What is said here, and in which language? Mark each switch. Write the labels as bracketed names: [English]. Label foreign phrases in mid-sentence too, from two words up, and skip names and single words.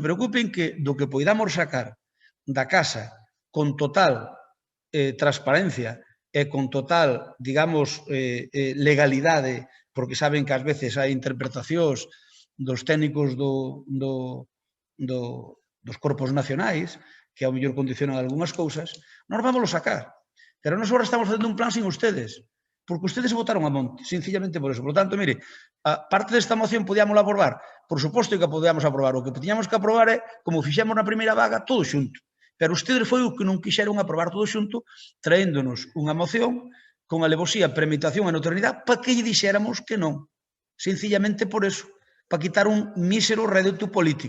[Galician] Non se preocupen que do que poidamos sacar da Casa con total transparencia e con total, digamos, legalidade, porque saben que ás veces hai interpretacións dos técnicos dos corpos nacionais que ao mellor condicionan algunhas cousas, nós vamos sacar. Pero nós agora estamos facendo un plan [Spanish] sin ustedes, porque ustedes votaron a monte, sencillamente por eso. Por lo tanto, mire, [Galician] a parte desta moción podíamos aprobar, por suposto que a podíamos aprobar, o que tiñamos que aprobar é, como fixemos na primeira vaga, todo xunto. Pero ustedes foi o que non quixeron aprobar todo xunto, traéndonos unha moción con alevosía, premeditación e notoriedade para que lle dixéramos que non. [Spanish] Sencillamente por eso, para quitar un mísero rédito político.